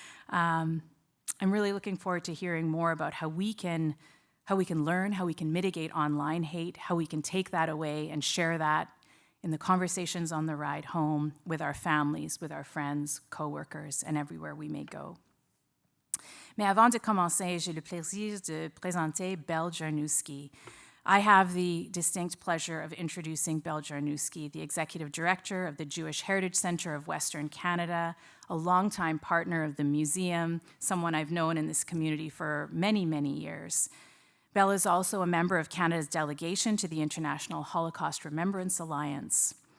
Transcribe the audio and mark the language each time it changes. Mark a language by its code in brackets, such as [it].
[en] I'm really looking forward to hearing more about how we can learn, how we can mitigate online hate, how we can take that away and share that in the conversations on the ride home with our families, with our friends, coworkers, and everywhere we may go. [fr] Mais avant de commencer, j'ai le plaisir de présenter Belle Jarnowski. [en] I have the distinct pleasure of introducing Bel Jarnewski, the Executive Director of the Jewish Heritage Center of Western Canada, a longtime partner of the museum, someone I've known in this community for many, many years. Bel is also a member of Canada's delegation to the International Holocaust Remembrance Alliance.